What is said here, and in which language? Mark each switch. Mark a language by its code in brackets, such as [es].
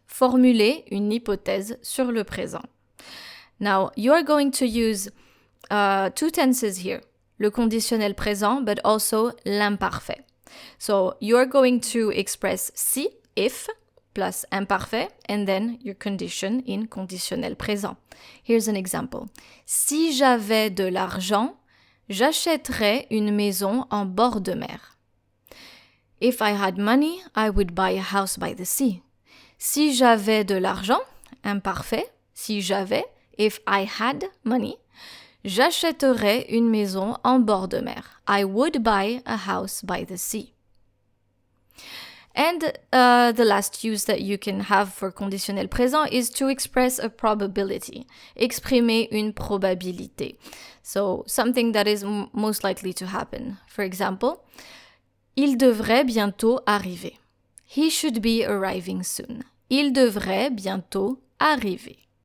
[fr] Formuler une hypothèse sur le présent. [en] Now, you are going to use two tenses here. [fr] Le conditionnel présent, [en] but also [fr] l'imparfait. [en] So, you are going to express si, if, plus imparfait, and then your condition in conditionnel présent. Here's an example. [fr] Si j'avais de l'argent, j'achèterais une maison en bord de mer. [en] If I had money, I would buy a house by the sea. [fr] Si j'avais de l'argent, imparfait, si j'avais, [en] if I had money, [fr] j'achèterais une maison en bord de mer. [en] I would buy a house by the sea. And the last use that you can have for conditionnel présent is to express a probability, [fr] exprimer une probabilité. [en] So something that is most likely to happen. For example, [fr] Il devrait bientôt arriver. [en] He should be arriving soon. [fr] Il devrait bientôt arriver.